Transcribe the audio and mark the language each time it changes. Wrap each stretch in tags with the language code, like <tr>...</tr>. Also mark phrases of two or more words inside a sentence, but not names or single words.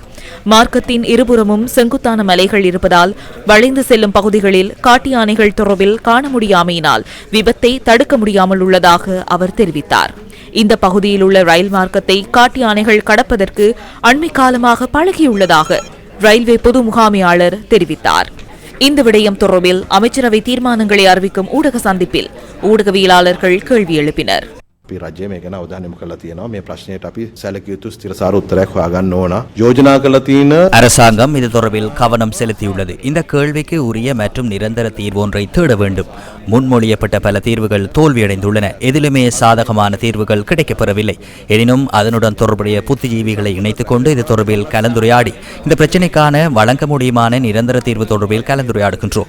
<ta>மார்க்கத்தின் இருபுறமும் செங்குத்தான மலைகள் இருப்பதால் வளைந்து செல்லும் பகுதிகளில் காட்டு யானைகள் தொடர்பில் காண முடியாமையினால் விபத்தை தடுக்க முடியாமல் உள்ளதாக அவர் தெரிவித்தார். இந்த பகுதியில் உள்ள ரயில் மார்க்கத்தை காட்டு யானைகள் கடப்பதற்கு அண்மை காலமாக பழகியுள்ளதாக ரயில்வே பொது முகாமையாளர் தெரிவித்தார். இந்த விடயம் தொடர்பில் அமைச்சரவை தீர்மானங்களை அறிவிக்கும் ஊடக சந்திப்பில் ஊடகவியலாளர்கள் கேள்வி எழுப்பினர்.</ta> <si>රජය මේ ගැන අවධානය යොමු කරලා තියෙනවා. මේ ප්‍රශ්නයට අපි සැලකිය යුතු ස්ථිරසාර උත්තරයක් හොයාගන්න ඕන. යෝජනා කරලා තියෙන</si> <ta>அரசாங்கம் இது தொடர்பில் கவனம் செலுத்தியுள்ளது. இந்த கேள்விக்கு உரிய மற்றும் நிரந்தர தீர்வு ஒன்றை தேட வேண்டும். முன்மொழியப்பட்ட பல தீர்வுகள் தோல்வியடைந்துள்ளன. எதிலுமே சாதகமான தீர்வுகள் கிடைக்கப்பெறவில்லை. எனினும் அதனுடன் தொடர்புடைய புத்திஜீவிகளை இணைத்துக் கொண்டு இது தொடர்பில் கலந்துரையாடி இந்த பிரச்சினைக்கான வழங்க முடியுமான நிரந்தர தீர்வு தொடர்பில் கலந்துரையாடுகின்றோம்.</ta>